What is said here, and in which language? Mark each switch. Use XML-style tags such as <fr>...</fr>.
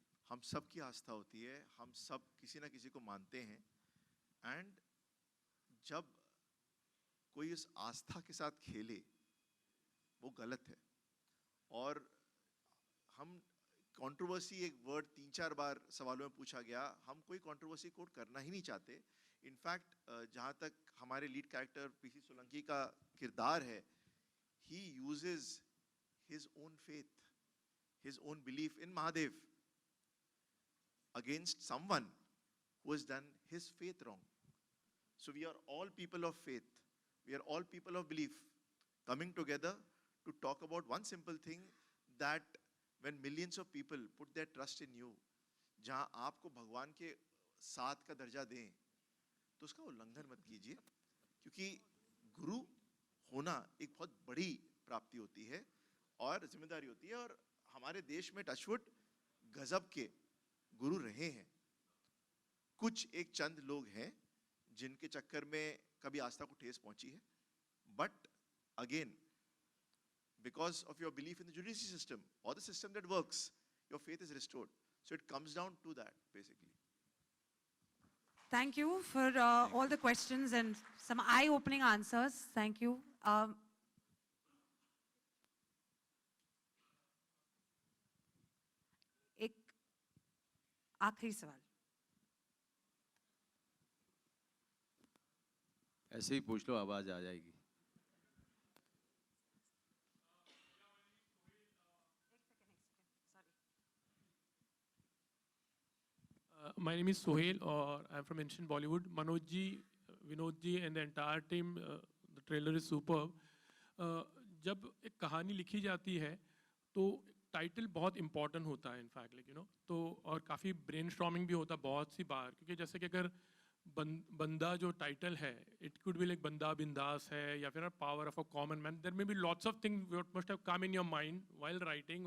<hi>हम सब की आस्था होती है, हम सब किसी ना किसी को मानते हैं, एंड जब कोई इस आस्था के साथ खेले वो गलत है। और हम कंट्रोवर्सी, एक वर्ड 3-4 बार सवालों में पूछा गया, हम कोई कंट्रोवर्सी कोट करना ही नहीं चाहते। इनफैक्ट जहाँ तक हमारे लीड कैरेक्टर पीसी सोलंकी का किरदार है,</hi> <en>He uses his own faith, his own belief in Mahadev against someone who has done his faith wrong. So we are all people of faith. We are all people of belief coming together to talk about one simple thing, that when millions of people put their trust in you,</en> <hi>जहाँ आपको भगवान के साथ का दर्जा दें, तो उसका उल्लंघन मत कीजिए, क्योंकि गुरु होना एक बहुत बड़ी प्राप्ति होती है और जिम्मेदारी होती है। और हमारे देश में टचवुड गजब के गुरु रहे हैं। कुछ एक चंद लोग हैं जिनके चक्कर में कभी आस्था को ठेस पहुंची है,</hi> <en>But again because of your belief in the judiciary system or the system that works, your faith is restored. So it comes down to that, basically. Thank you for all the questions and some eye-opening answers. Thank you.</en> <hi>एक आखिरी सवाल। ऐसे ही पूछ लो, आवाज आ जाएगी।</hi> <en>My name is Sohail, or I'm from Ancient Bollywood. Manoj ji, Vinod ji, and the entire team, the trailer is superb.</en> <hi>जब एक कहानी लिखी जाती है तो टाइटल बहुत इंपॉर्टेंट होता है,</hi> <en>in fact like you know,</en> <hi>तो और काफ़ी ब्रेनस्टॉर्मिंग भी होता है बहुत सी बार, क्योंकि जैसे कि अगर बंदा जो टाइटल है,</hi> <en>it could be like</en> <hi>बंदा बिंदास है, या फिर</hi> <en>Power of a common man, there may be lots of things what must have come in your mind while writing.</en>